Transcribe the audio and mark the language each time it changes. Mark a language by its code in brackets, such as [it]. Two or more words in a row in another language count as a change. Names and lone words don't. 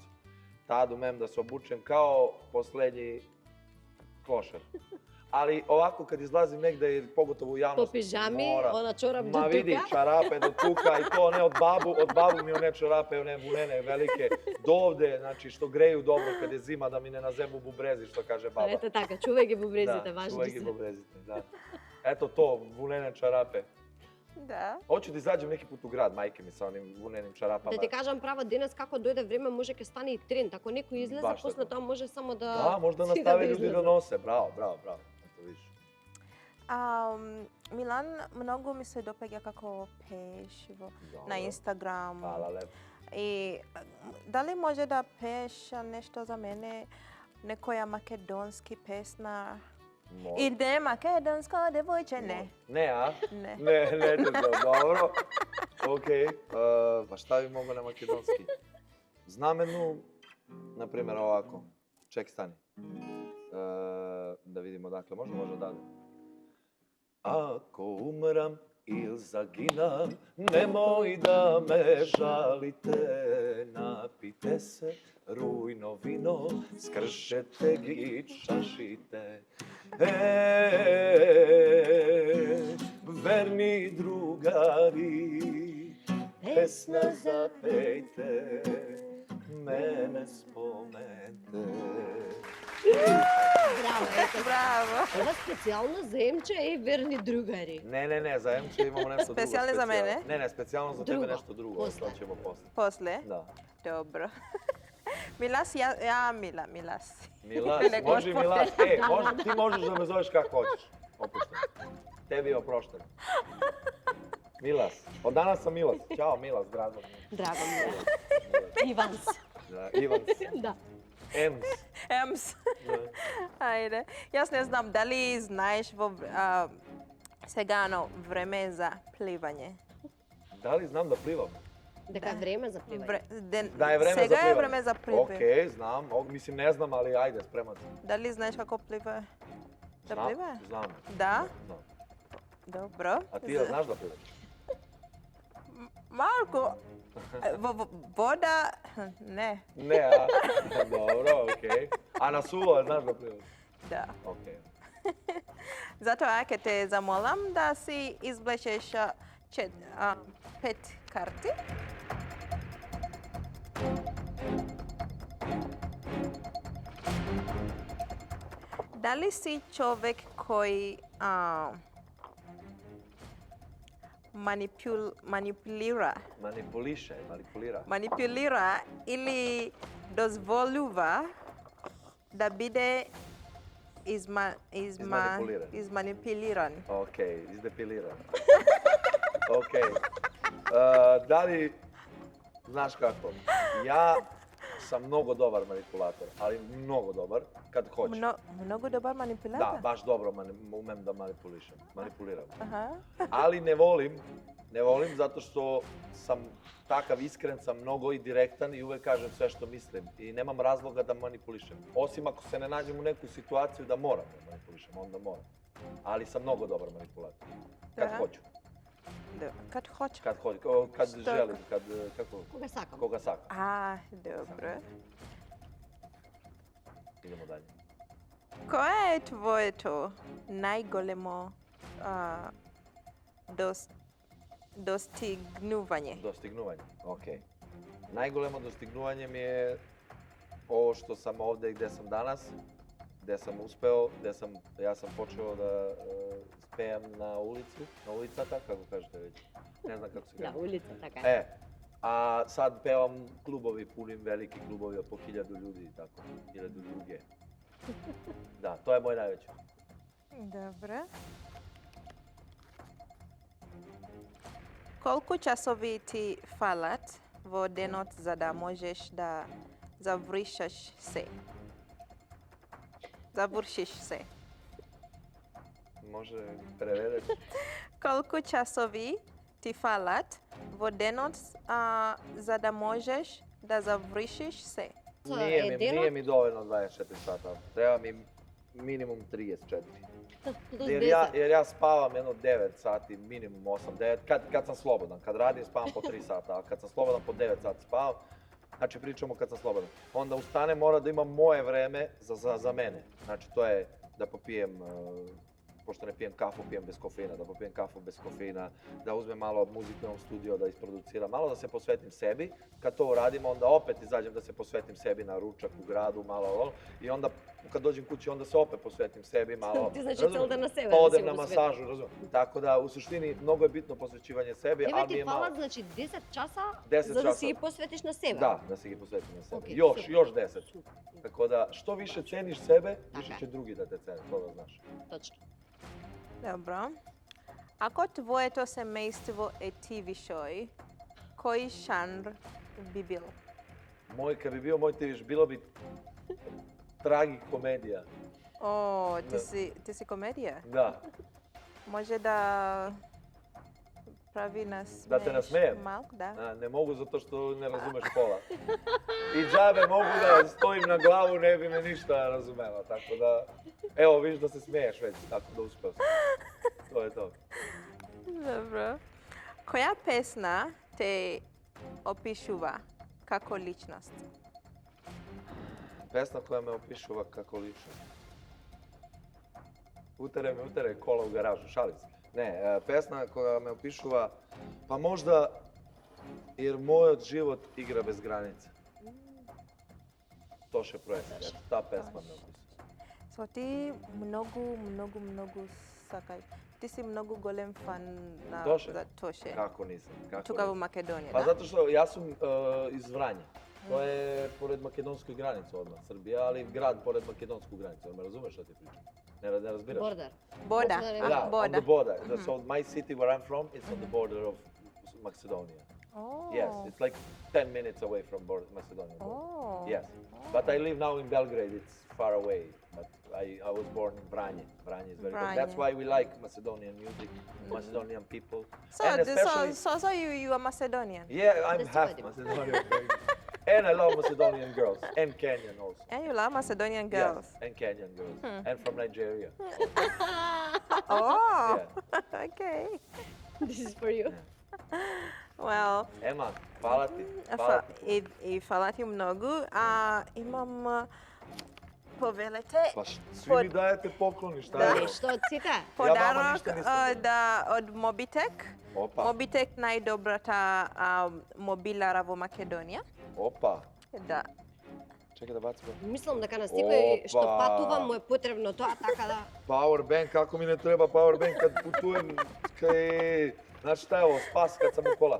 [sr] Tad umem da se obučem kao poslednji klošar. Ali ovako kad izlazim negde, pogotovo u javnosti, Po pižami, mora. ona čorap do Ma vidi, tuka. čarape do tuka i to ne od babu mi one čarape, one vunene velike, do ovde, znači što greju dobro kad je zima, da mi ne nazebu bubrezi, što kaže baba. [mk] Ето така, чувај ги бубрезите, [sr] Da, [mk] важни čuvaj gi се. bubrezite, da. [sr] Eto to, vunene čarape. Da. Hoću da izađem neki put u grad, majke mi, sa onim vunenim čarapama. [mk] Да ти кажам право, денес како дојде време може ќе стане и тренд. Ако некој излезе, Баш после така. тоа може само да [sr] Da, možda [mk] стига [sr] nastave ljudi [mk] излезе. [sr] da nose. Bravo, bravo, bravo. Eto vidiš. [mk] Милан, многу ми се допаѓа како пееш на [sr] Dobro. [mk] Инстаграм. [sr] Hvala lepo. [mk] И дали може да пееш нешто за мене, некоја македонски песна? [sr] Može. [mk] И не македонско девојче, не. [sr] Ne, a? [mk] Не. [sr] Ne, neće to. Dobro. Okej. Pa šta bi mogo na makedonski? Znam jednu, na primjer ovako. Ček, stani. [mk] Da vidimo dakle, može dalje. Ako umram ili zaginam, nemoj da me žalite, napite se rujno vino, skršete gi čašite. Verni drugari, pesna zapejte, mene spomente. Браво, ето. Браво. Ова специјално за Емче и верни другари. [sr] Ne, za Emče imamo nešto drugo. Specijalno za mene? Ne, specijalno za tebe Drugo. nešto drugo. Posle. To ćemo posle. [mk] После? [sr] Da. [mk] Добро. Милас, Милас. [sr] Milas, Ne, može gospode. Milas. Ti možeš da me zoveš kako hoćeš. Opušten. Tebi je oprošten. Milas. Od danas sam Milas. Ćao Milas, drago mi je. [mk] Драго ми е. [sr] Milas. [mk] Иванс. [sr] Da, Ivans. [mk] Да. [sr] Ems. [mk] Емс. [sr] Da. [mk] Ајде. Јас не знам дали знаеш сегано време за пливање. [sr] Da li znam da plivam? [mk] Дека е време за пливање. [sr] Da je vreme za [mk] Сега [sr] plivanje. [mk] е време за пливање. [sr] Okej, znam. Mislim, ne znam, ali ajde, spreman sam. [mk] Дали знаеш како плива? Да [sr] Znam, [mk] плива? [sr] znam. [mk] Да? [sr] Znam. [mk] Добро. [sr] A ti da znaš da plivaš? [mk] Малку. Во вода, не. [sr] Ne, a? Dobro, okej. A na suvo znaš da plivaš? [mk] Да. [sr] Okej. [mk] Затоа ќе те замолам да си изблечеш 5 карти. Дали си човек кој манипулира Manipulira. или дозволува да биде Изманипулиран. изманипулиран. [sr] Okej, izdepiliran. Okej. Da li, znaš kako, ja sam mnogo dobar manipulator, ali mnogo dobar kad hoću. [mk] Многу добар манипулатор. [sr] Da, baš dobro umem da manipuliram. [mk] Аха. [sr] Ali ne volim zato što sam takav iskren sam mnogo i direktan i uvek kažem sve što mislim i nemam razloga da manipulišem. Osim ako se ne nađem u neku situaciju da moram da manipulišem, onda moram. Ali sam mnogo dobar manipulator. Kad Da. hoću, Да. Kad hoće. kad Što? želim, kako, [mk] Кога сакам. koga sakam. А, добро. [sr] Idemo dalje. [mk] Кое е твоето најголемо достигнување? [sr] Dostignovanje, okej. Najgolemo dostignovanje mi je ovo što sam ovde i gde sam danas, gde sam uspeo, ja sam počeo da spevam na ulicata, kako kažete već, ne znam kako se [mk] Да, [sr] kaže. [mk] улица, така е. [sr] A sad pevam klubovi, punim veliki klubovi po 1000 ljudi i tako, 1000 druge. Da, to je moj najveći. [mk] Добро. Колку часови ти фалат во денот за да можеш да завршиш се? Завршиш се. [sr] Može prevedeš? [mk] Колку часови ти фалат во денот за да можеш да завршиш се? [sr] Nije mi dovoljno 24 sata, treba mi minimum 34. [mk] Плюс [sr] Jer [mk] 10. [sr] ja spavam jedno 9 sati, minimum 8-9, kad sam slobodan. Kad radim spavam po 3 sata, a kad sam slobodan po 9 sati spavam. Znači pričamo kad sam slobodan. Onda ustanem, mora da imam moje vreme za mene. Znači to je da popijem, pošto ne pijem kafu, pijem bez kofeina, da popijem kafu bez kofeina, da uzmem malo muzike u studio, da isproduciram, malo da se posvetim sebi. Kad to uradim, onda opet izađem da se posvetim sebi na ručak u gradu, malo, i onda kad dođem kući, onda se opet posvetim sebi malo. [mk] Ти значи [sr] razumeš? [mk] цел ден на себе [sr] Pa [mk] да [sr] odem [mk] си [sr] na [mk] го посветиш. [sr] masažu, razumem. Tako da, u suštini, mnogo je bitno posvećivanje sebi, [mk] Тебе [sr] ali mi [mk] ти [sr] je malo. [mk] фалат значи 10 часа 10 за да часа. си ги посветиш на себе. [sr] Da, da [mk] se gi posvetim na sebe. Okej, [sr] Još, [mk] super. [sr] još 10. [mk] Супер. [sr] Tako da, što više ceniš sebe, više [mk] Така. [sr] će drugi da te cene, to da znaš. [mk] Точно. Добро. Ако твоето семејство е TV шој, кој жанр би бил? [sr] Kad bi bio moj TV, bilo bi tragikomedija. [mk] О, Да. ти си комедија? [sr] Da, [mk] Може да прави нас Да те насмеем? малку, да. [sr] a, ne mogu zato što ne razumeš pola. I džabe mogu da stojim na glavu, ne bi me ništa razumela, tako da... Evo, vidiš da se smeješ već, tako da uspeo sam. To je to. [mk] Добро. Која песна те опишува како личност? [sr] Pesma koja me opišuva kako ličnost. Utere kola u garažu, šalim se. Ne, pesma koja me opišuva, pa možda jer moj život igra bez granica. Тоше проект, ето, та песма ме описува. [mk] So ти многу сакај. Ти си многу голем фан на Тоше? за Тоше. [sr] Како нисам? Како [mk] Тука во [sr] нисам? [mk] Македонија, [sr] Па [mk] да? [sr] затоа што јас сум из Врања. Тоа е поред македонској граница одма, Србија, али град поред македонску граница. Ме разумеш што ти причам? [mk] Не разбираш? [en] Бордер. Бода. [sr] Да, [mk] Да, [en] on Бода. the border. So my city where I'm from is on the border of Macedonia. Oh. Yes, it's like 10 minutes away from Macedonia. Oh. Yes, but I live now in Belgrade. It's far away. But I was born in Vranje. Vranje is very good. That's Vranje. why we like Macedonian music, Macedonian people, So, and especially. so you are Macedonian? Yeah, I'm That's half what I do. Macedonian. And I love Macedonian girls and Kenyan also. And you love Macedonian girls? Yes, and Kenyan girls and from Nigeria. Oh, Yeah. okay. This is for you. Well, [mk] Ема, [sr] hvala ti. Hvala ti. [mk] и фала ти многу. Имам повелете [sr] Pa svi Pod- mi dajete pokloni, šta Da. je ovo? [mk] Нешто од сите. подарок ништо не сум од Mobitech. [sr] Opa, [mk] Mobitech најдобрата мобилара во Македонија. [sr] opa. [mk] Да. [sr] Čekaj da bacimo. [mk] Мислам дека на секој што Опа. патува му е потребно тоа, така да... [sr] Powerbank, kako mi ne treba powerbank kad putujem, znaš šta je ovo, spas kad sam u kola.